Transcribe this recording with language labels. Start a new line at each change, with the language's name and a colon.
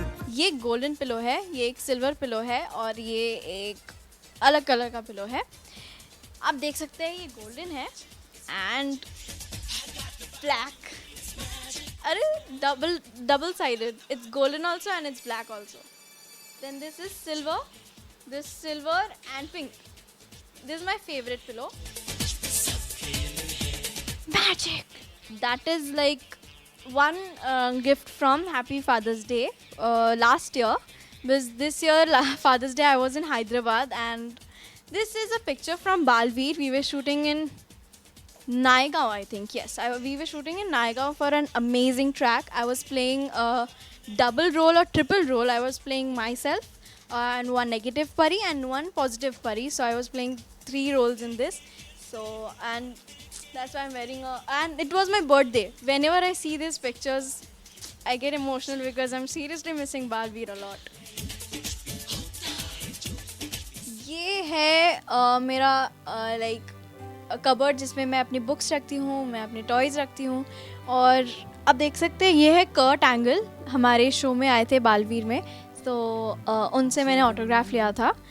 Hindi: ये golden pillow है, ये एक सिल्वर पिलो है और ये एक अलग कलर का पिलो है। आप देख सकते हैं ये गोल्डन है
English: And black. अरे double sided, it's golden also and it's black also. Then this is silver and pink. This is my favorite pillow. Magic. That is like one gift from Happy Father's Day last year. Because this year Father's Day I was in Hyderabad, and this is a picture from Balveer. We were shooting in Naigaon, I think. Yes, we were shooting in Naigaon for an amazing track. I was playing a double role or triple role. I was playing myself and one negative pari and one positive pari. So I was playing 3 roles in this. So, and that's why I'm wearing a, and it was my birthday. Whenever I see these pictures, I get emotional because I'm seriously missing Barbie a lot.
Hindi: ये है मेरा like cupboard जिसमें मैं अपनी books रखती हूँ, मैं अपने टॉयज़ रखती हूँ। और अब देख सकते हैं ये है कर्ट एंगल, हमारे शो में आए थे बालवीर में, तो उनसे मैंने ऑटोग्राफ लिया था।